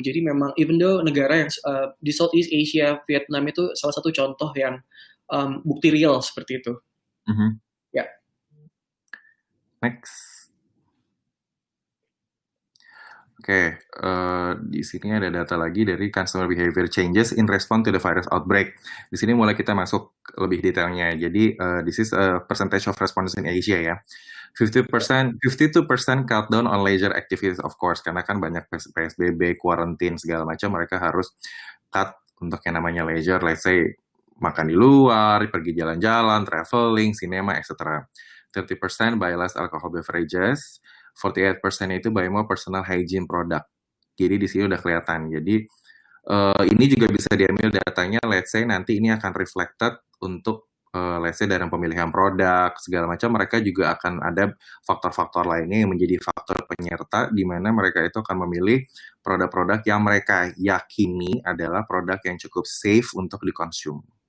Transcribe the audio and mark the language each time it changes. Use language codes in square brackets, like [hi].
[id] Jadi memang even though negara yang di Southeast Asia, Vietnam itu salah satu contoh yang bukti real seperti itu. Ya. [en] Next. [id] Oke, di sini ada data lagi dari [en] consumer behavior changes in response to the virus outbreak. [id] Di sini mulai kita masuk lebih detailnya. [en] Jadi, this is a percentage of respondents in Asia ya. [id] 52% [en] cut down on leisure activities of course, [id] karena kan banyak PSBB, quarantine, segala macam, mereka harus cut untuk yang namanya leisure, let's say makan di luar, pergi jalan-jalan, traveling, cinema, etc. [en] 30% buy less alcohol beverages, 48% itu buy more personal hygiene product. [id] Jadi di sini udah kelihatan. Jadi ini juga bisa diambil datanya, let's say nanti ini akan reflected untuk let's say dalam pemilihan produk, segala macam, mereka juga akan ada faktor-faktor lainnya yang menjadi faktor penyerta di mana mereka itu akan memilih produk-produk yang mereka yakini adalah produk yang cukup safe untuk dikonsum.